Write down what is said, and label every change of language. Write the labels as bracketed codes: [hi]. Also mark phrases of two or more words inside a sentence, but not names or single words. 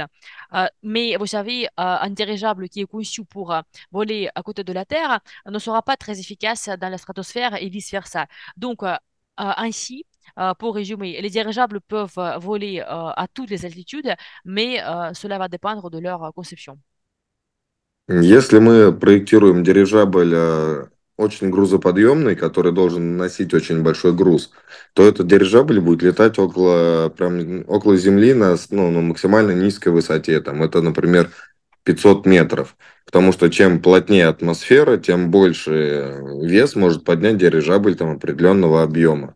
[fr] Mais vous savez, un dirigeable qui est conçu pour voler à côté de la Terre ne sera pas très efficace dans la stratosphère et vice-versa. Donc, ainsi, pour résumer, les dirigeables peuvent voler à toutes les altitudes, mais cela va dépendre de leur conception. [ru] Если мы проектируем дирижабль очень грузоподъемный, который должен носить очень большой груз, то этот дирижабль будет летать прям около Земли ну, на максимально низкой высоте. Там, это, например, 500 метров. Потому что чем плотнее атмосфера, тем больше вес может поднять дирижабль там, определенного объема.